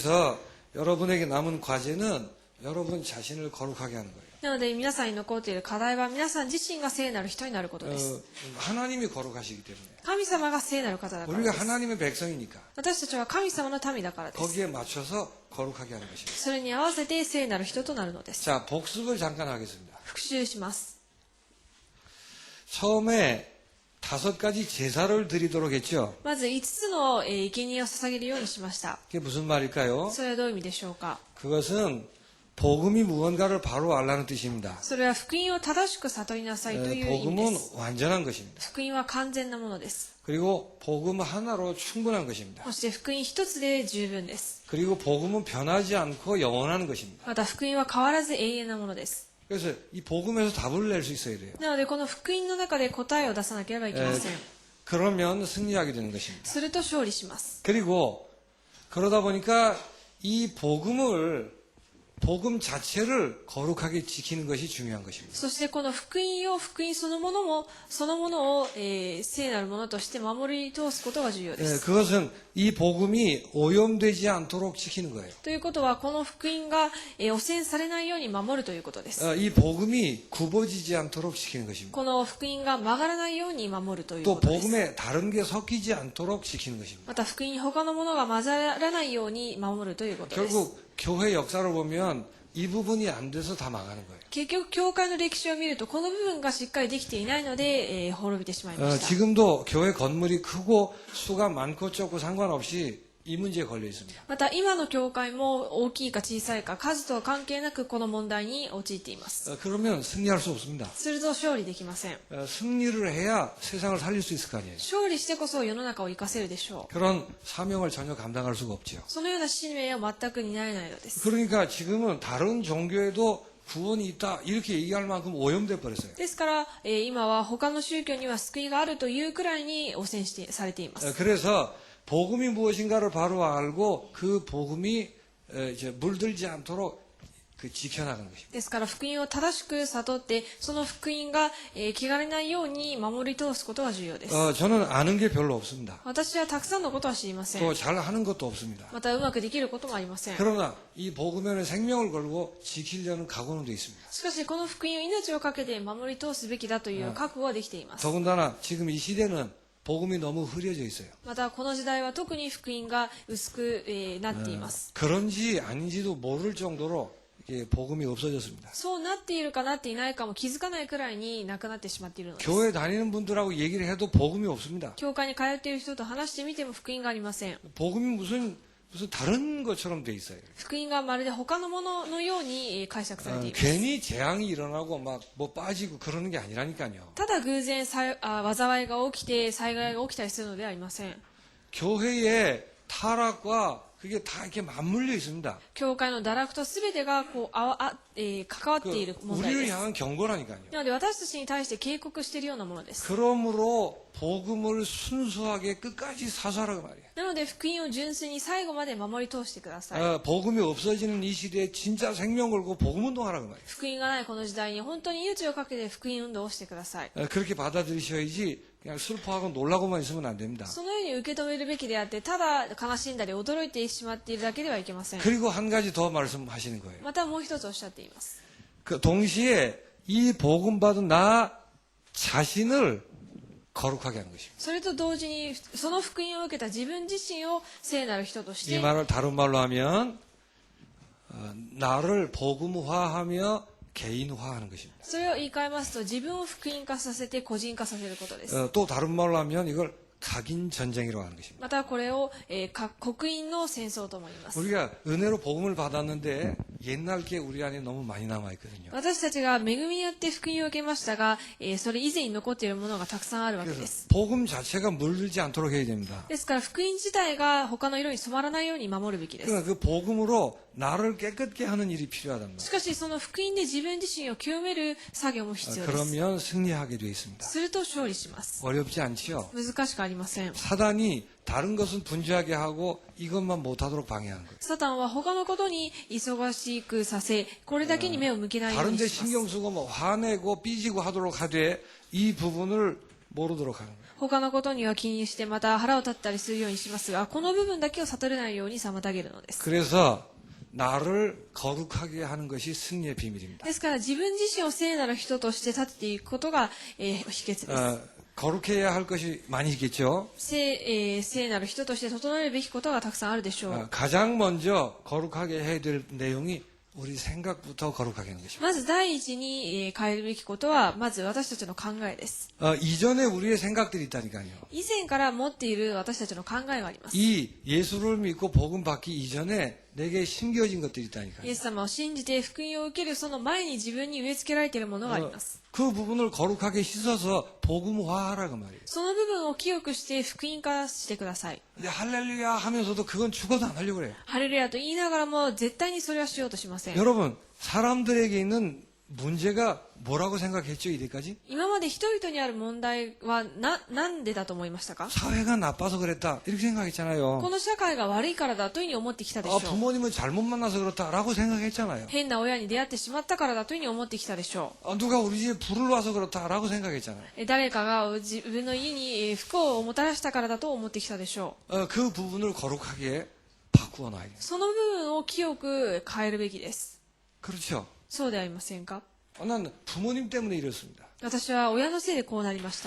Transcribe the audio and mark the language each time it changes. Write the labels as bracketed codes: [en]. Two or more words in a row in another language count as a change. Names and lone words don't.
[ko] 그래서 여러분에게 남은 과제는 여러분 자신을 거룩하게 하는 거예요. [ja] なので皆さんに残っている課題は皆さん自身が聖なる人になることです。 [ko] 하나님이 거룩하시기 때문에 [ja] 神様が聖なる方だからで [ko] 우리가 [ja] す。 [ko] 하나님의 백성이니까 [ja] 私たちは神様の民だからです。 [ko] 거기에 맞춰서 거룩하게 하는 것입니다. [ja] それに合わせて聖なる人となるのです。 [ko] 자, 복습을 잠깐 하겠습니다. [ja] 復習します。 [ko] 처음에 5가지 제사를 드리도록 했죠. [ja] まず5つの生贄を捧げるようにしました。 [ko] 그게 무슨 말일까요? [ja] それはどういう意味でしょうか？ [ko] 그것은 복음이 무언가를 바로 알라는 뜻입니다. [ja] それは福音を正しく悟りなさいという意味で [ko] 복음은 [ja] す。 [ko] 완전한 것입니다. [ja] 福音は完全なものです。 [ko] 그리고 복음 하나로 충분한 것입니다. [ja] そして福音一つで十分です。 [ko] 그리고 복음은 변하지 않고 영원한 것입니다. [ja] また福音は変わらず永遠なものです。 [ko] 그래서 이 복음에서 답을 낼 수 있어야 돼요. [ja] なのでこの福音の中で答えを出さなければいけません。 [ko] 그러면 승리하게 되는 것입니다. [ja] すると勝利します。 [ko] 그리고 그러다 보니까 이 복음 자체를 거룩하게 지키는 것이 중요한 것입니다. [ja] そしてこの福音そのものを、聖なるものとして守り通すことが重要です。 [ko] 그것은 이 복음이 오염되지 않도록 지키는 거예요. [ja] ということはこの福音が、汚染されないように守るということです。 [ko] 이 복음이 굽어지지 않도록 지키는 것입니다. [ja] この福音が曲がらないように守るという [ko] 또 [ja] ことです。 [ko] 복음에 다른 게 섞이지 않도록 지키는 것입니다. [ja] また福音に他のものが混ざらないように守るということです。 [ko] 결국 교회 역사를 보면 이 부분이 안 돼서 다 망하는 거예요. [ja] 結局教会の歴史を見るとこの部分がしっかりできていないので、滅びてしまいました。 [ko] 지금도 교회 건물이 크고 수가 많고 적고 상관없이 이 문제에 걸려 있습니다. [ja] また今の教会も大きいか小さいか数とは関係なくこの問題に陥っています。 [ko] 그러면 승리할 수 없습니다. [ja] すると勝利できません。 [ko] 승리를 해야 세상을 살릴 수 있을 거 아니에요. [ja] 勝利してこそ世の中を生かせるでしょう。 [ko] 그런 사명을 전혀 감당할 수가 없죠. [ja] そのような使命は全く担えないのです。 [ko] 그러니까 지금은 다른 종교에도 구원이 있다 이렇게 얘기할 만큼 오염돼 버렸어요. [ja] ですから、今は他の宗教には救いがあるというくらいに汚染されています。 [ko] 그래서 복음이 무엇인가를 바로 알고 그 복음이 이제 물들지 않도록 지켜나가는 것입니다. [ja] ですから福音を正しく悟って、その福音が、汚れないように守り通すことが重要です。 [ko] 저는 아는 게 별로 없습니다. [ja] 私はたくさんのことは知りません。 [ko] 또 잘하는 것도 없습니다. [ja] またうまくできることもありません。 [ko] 그러나 이 복음에 생명을 걸고 지키려는 각오는 돼 있습니다. [ja] しかしこの福音を命をかけて守り通すべきだという覚悟はできています。 [ko] 더군다나 지금 이 시대는 복음이 너무 흐려져 있어요. [ja] またこの時代は特に福音が薄く、なっています。 [ko] 그런지 아닌지도 모를 정도로 이게 복음이 없어졌습니다. [ja] そうなっているかなっていないかも気づかないくらいになくなってしまっているのです。 [ko] 교회 다니는 분들하고 얘기를 해도 복음이 없습니다. [ja] 教会に通っている人と話してみても福音がありません。 [ko] 복음이 무슨 다른 것처럼 돼 있어요. [ja] 福音がまるで他のもののように解釈されています。 [ko] 괜히 재앙이 일어나고 막 뭐 빠지고 그러는 게 아니라니까요. [ja] ただ偶然災いが起きて災害が起きたりするのではありません。 [ko] 교회의 타락과 그게 다 이렇게 맞물려 있습니다. [ja] 教会の堕落と全てがこう関わっている問題 [ko] 우리를 [ja] です。 [ko] 향한 경고라니까요. [ja] なので私たちに対して警告しているようなものです。 [ko] 그러므로 복음을 순수하게 끝까지 사수하라고 말이에요. [ja] なので福音を純粋に最後まで守り通してください。 [ko] 복음이 없어지는 이 시대에 진짜 생명 걸고 복음 운동하라고 말이에요. [ja] 福音がないこの時代に本当に命をかけて福音運動をしてください。 [ko] 그렇게 받아들이셔야지 그냥 슬퍼하고 놀라고만 있으면 안 됩니다. [ja] そのように受け止めるべきであって、ただ悲しんだり驚いてしまっているだけではいけません。 [ko] 그리고 한 가지 더 말씀하시는 거예요. [ja] またもう一つおっしゃっています。 [ko] 그 동시에 이 복음 받은 나 자신을 거룩하게 하는 것입니다. [ja] それと同時にその福音を受けた自分自身を聖なる人とし [ko] 이 [ja] て、 [ko] 말을 다른 말로 하면 나를 복음화하며 개인화하는 것입니다. [ja] それを言い換えますと自分を福音化させて個人化させることです。 [ko] 또 다른 말로 하면 이걸 각인 전쟁이라고 하는 것입니다. [ja] またこれを、刻印の戦争とも言います。 [ko] 우리가 은혜로 복음을 받았는데 옛날 게 우리 안에 너무 많이 남아 있거든요. [ja] 私たちが恵みによって福音を受けましたが、それ以前に残っているものがたくさんあるわけで [ko] 그래서 [ja] す。 [ko] 복음 자체가 물들지 않도록 해야 됩니다. [ja] ですから福音自体が他の色に染まらないように守るべきです。 [ko] 그러니까 그 복음으로 나를 깨끗게 하는 일이 필요하단 [ja] し [ko] 말이에요. [ja] かしその福音で自分自身を清める作業も必要です。 [ko] 그러면 승리하게 되어 있습니다. [ja] すると勝利します。 [ko] 어렵지 않지요? [ja] 難しくありません。 [ko] 사단이 다른 것은 분주하게 하고 이것만 못하도록 방해하는 거예요. [ja] サタンは他のことに忙しくさせ、これだけに目を向けないよう [ko] 다른 [ja] に [ko] 데 [ja] します [ko] 신경 。 쓰고 뭐 화내고 삐지고 하도록 하되 이 부분을 모르도록 하는 거예요. [ja] 他のことには気にしてまた腹を立ったりするようにしますが、この部分だけを悟れないように妨げるのです。 [ko] 그래서 나를 거룩하게 하는 것이 승리의 비밀입니다. [ja] ですから自分自身を聖なる人として立てていくことが、秘訣です。 [ko] 거룩해야 할 것이 많이 있겠죠. [ja] 聖なる人として整えるべきことがたくさんあるでしょう。 [ko] 가장 먼저 거룩하게 해야 될 내용이 우리 생각부터 거룩하게 하는 것입니다. [ja] まず第一に変えるべきことは、まず私たちの考えです。 [ko] 이전에 우리의 생각들이 있다니까요. [ja] 以前から持っている私たちの考えがあります。 [ko] 이 예수를 믿고 복음 받기 이전에 내게 심겨진 것들이 [ja] イ [ko] 있다니까요. [ja] エス様を信じて福音を受けるその前に自分に植え付けられているものがあります。 [ko] 그 부분을 거룩하게 씻어서 복음화하라고 말이에요. [ja] その部分を清くして福音化してください。 [ko] 근데 할렐루야 하면서도 그건 죽어도 안 하려고 그래요. [ja] ハレルヤと言いながらも絶対にそれはしようとしません。 [ko] 여러분, 사람들에게 있는 문제가 뭐라고 생각했죠, 이때까지? [ja] 今まで人々にある問題はなんでだと思いましたか？ [ko] 사회가 나빠서 그랬다. 이렇게 [ja] こ [ko] 생각했잖아요. [ja] の社会が悪いからだというふうに思ってきたでしょう。 [ko] 부모님을 잘못 만나서 그렇다라고 생각했잖아요. [ja] 変な親に出会ってしまったからだというふうに思ってきたでしょ [ko] 누가 우리 집에 불을 와서 그렇다라고 생각했잖아요. [ja] う。誰かが自分の家に不幸をもたらしたからだと思ってきたでしょう。 [ko] 그 부분을 거룩하게 바꾸어 놔야 돼요. [ja] その部分を清く変えるべきです。 [ko] 그렇죠. [ja] そうではありませんか？ [ko] 난 부모님 때문에 이렇습니다. [ja] 私は親のせいでこうなりました。